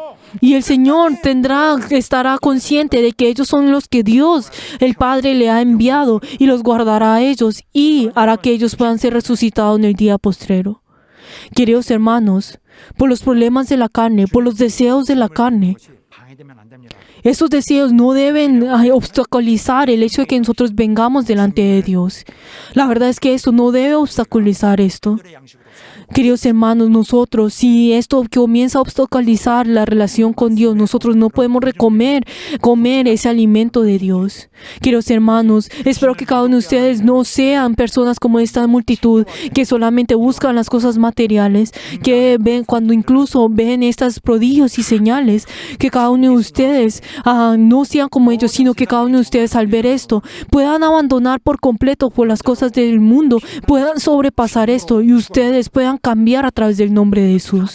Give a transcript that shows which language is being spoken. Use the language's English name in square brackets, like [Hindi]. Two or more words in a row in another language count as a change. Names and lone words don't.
[Spanish] Y el Señor estará consciente de que ellos son los que Dios, el Padre, le ha enviado y los guardará a ellos y hará que ellos puedan ser resucitados en el día postrero. Queridos hermanos, por los problemas de la carne, por los deseos de la carne, [Korean] 것이 방해되면 안 됩니다. [Spanish] esos deseos no deben obstaculizar el hecho de que nosotros vengamos delante de Dios. La verdad es que esto no debe obstaculizar esto. [Korean] 그들의 양식으로서 [Spanish] Queridos hermanos, nosotros, si esto comienza a obstaculizar la relación con Dios, nosotros no podemos comer ese alimento de Dios. Queridos hermanos, espero que cada uno de ustedes no sean personas como esta multitud que solamente buscan las cosas materiales, que ven cuando incluso ven estas prodigios y señales, que cada uno de ustedes no sean como ellos, sino que cada uno de ustedes al ver esto puedan abandonar por completo por las cosas del mundo, puedan sobrepasar esto y ustedes puedan cambiar a través del nombre de Jesús.